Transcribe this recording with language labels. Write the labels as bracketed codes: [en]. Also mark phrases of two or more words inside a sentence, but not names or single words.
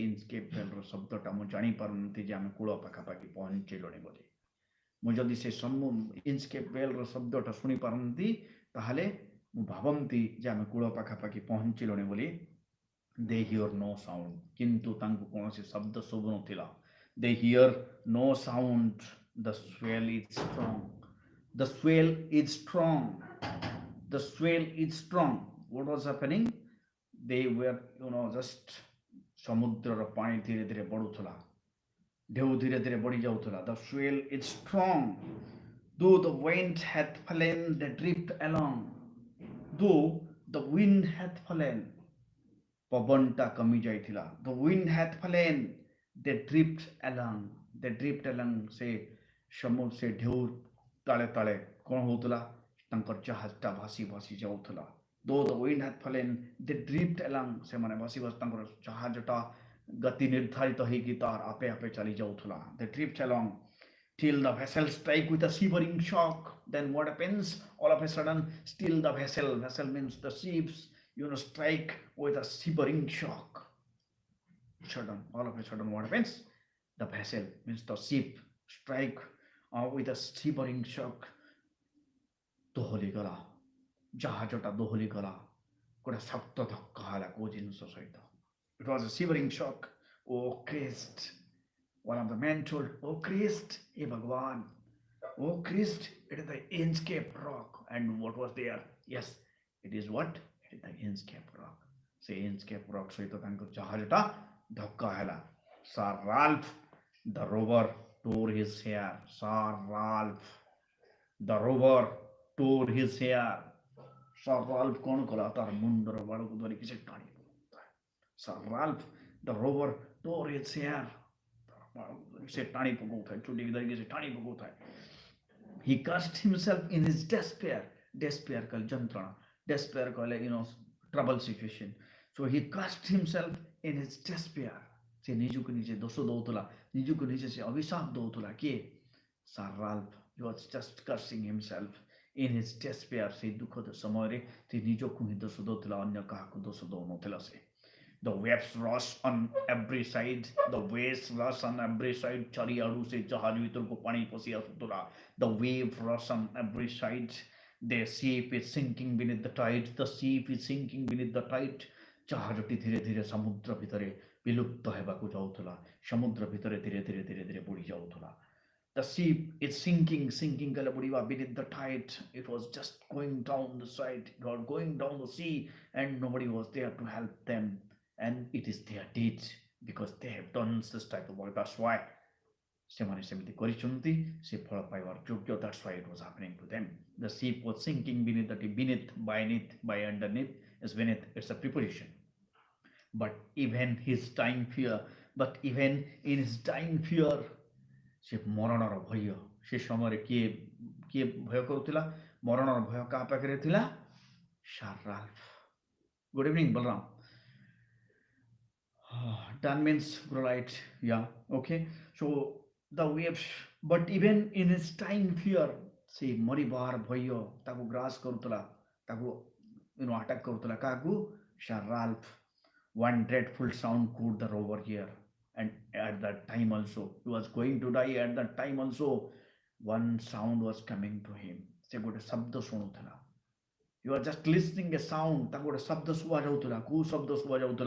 [or] INCHCAPE bell ର ଶବ୍ଦଟା ମୁଁ ଜାଣି ପାରନ୍ତି ଯେ ଆମେ କୂଳ ପାଖାପାଖି ପହଞ୍ଚିଲଣି ବୋଲି ମୁଁ ଯଦି ସେ INCHCAPE bell ର ଶବ୍ଦଟା ଶୁଣି ପାରନ୍ତି ତାହେଲେ ମୁଁ ଭାବନ୍ତି ଯେ ଆମେ କୂଳ ପାଖାପାଖି ପହଞ୍ଚିଲଣି ବୋଲି [en] they hear no sound [or] କିନ୍ତୁ ତାଙ୍କୁ କୌଣସି ଶବ୍ଦ ଶୁଭୁ ନଥିଲା they [en] hear no sound the swell is strong the swell is strong the swell is strong what was happening they were just [or] ସମୁଦ୍ରର ପାଣି ଧୀରେ ଧୀରେ ବଢୁଥିଲା ଢେଉ ଧୀରେ ଧୀରେ ବଢି ଯାଉଥିଲା [en] the swell is strong though the wind hath fallen they drift along though the wind hath fallen [or] ପବନଟା କମି ଯାଇଥିଲା [en] the wind hath fallen they drift along [or] ସେ ସେ ଢେଉ ତାଳେ ତାଳେ କ'ଣ ହଉଥିଲା ତାଙ୍କର ଜାହାଜଟା ଭାସି ଭାସି ଯାଉଥିଲା [en] though the wind hath fallen they drift along [or] ସେମାନେ ଭାସି ଭାସି ତାଙ୍କର ଜାହାଜଟା ଗତି ନିର୍ଦ୍ଧାରିତ ହେଇକି ତାର ଆପେ ଆପେ ଚାଲି ଯାଉଥିଲା [en] they drift along till the vessel strike with a shivering shock then what happens all of a sudden still the vessel means the ships strike with a shivering shock all of a sudden what happens the vessel means the ship strike with a shivering shock [or] ଦୋହଲି ଗଲା ଜାହାଜଟା ଦୋହଲି ଗଲା ଗୋଟେ ଶକ୍ତ ଧକ୍କା ହେଲା କୋଉ ଜିନିଷ ସହିତ [en] it was a shivering shock oh Christ one of the men told oh Christ hey Bhagwan oh Christ it is the INCHCAPE rock and what was there yes it is what it is the INCHCAPE rock [or] ସେ INCHCAPE rock ସହିତ ତାଙ୍କ ଜାହାଜଟା ଧକ୍କା ହେଲା [en] Sir Ralph the rover tore his hair Sir Ralph the rover tore his hair Sir Ralph [or] କ'ଣ କଲା ତାର ମୁଣ୍ଡର ବାଳକୁ ଧରିକି ସେ ଟାଣି ପକାଉଥାଏ [en] Sir Ralph the rover tore his hair [or] ସେ ଟାଣି ପକାଉଥାଏ ଚୁଟିକି ଧରିକି ସେ ଟାଣି ପକାଉଥାଏ [en] he cursed himself in his despair [or] କହିଲେ ଯନ୍ତ୍ରଣା despair କହିଲେ [en] trouble situation so he cursed himself in his despair [or] ସେ ନିଜକୁ ନିଜେ ଦୋଷ ଦଉଥିଲା ନିଜକୁ ନିଜେ ସେ ଅଭିଶାପ ଦଉଥିଲା କିଏ Sir Ralph [en] he was just cursing himself in his despair [or] ସେ ଦୁଃଖଦ ସମୟରେ ସେ ନିଜକୁ ହିଁ ଦୋଷ ଦଉଥିଲା ଅନ୍ୟ କାହାକୁ ଦୋଷ ଦଉନଥିଲା ସେ [en] the waves rush on every side [or] ଚାରିଆଡୁ ସେ ଜାହାଜ ଭିତରକୁ ପାଣି ପଶି ଆସୁଥିଲା [en] the wave rush on every side the ship is sinking beneath the [or] tide ଜାହାଜଟି ଧୀରେ ଧୀରେ ସମୁଦ୍ର ଭିତରେ ବିଲୁପ୍ତ ହେବାକୁ ଯାଉଥିଲା ସମୁଦ୍ର ଭିତରେ ଧୀରେ ଧୀରେ ଧୀରେ ଧୀରେ ବୁଡ଼ି ଯାଉଥିଲା [en] the ship is sinking kala budiva beneath the tide it was just going down the side it was going down the sea and nobody was there to help them and it is their deed because they have done this type of work that's why [or] ସେମାନେ ସେମିତି କରିଛନ୍ତି ସେ ଫଳ ପାଇବାର ଯୋଗ୍ୟ [en] that's why it was happening to them the ship was sinking beneath by underneath is beneath it's a preposition but even in his dying fear [or] ସେ ମରଣର ଭୟ ସେ ସମୟରେ କିଏ ଭୟ କରୁଥିଲା ମରଣର ଭୟ କାହା ପାଖରେ ଥିଲା Sir Ralph good evening Balram [en] Dan means right yeah okay so the waves but even in his dying fear [or] ସେ ମରିବାର ଭୟ ତାକୁ ଗ୍ରାସ କରୁଥିଲା ତାକୁ attack କରୁଥିଲା କାହାକୁ [en] Sir Ralph one dreadful sound could the rover hear And at that time also, he was going to die. At that time also, one sound was coming to him. [or] ସେ ଗୋଟେ ଶବ୍ଦ ଶୁଣୁଥିଲା. [en] You are just listening a sound. [or] ତାକୁ ଗୋଟେ ଶବ୍ଦ ଶୁଭା ଯାଉଥିଲା. କୋଉ ଶବ୍ଦ ଶୁଭା ଯାଉଥିଲା?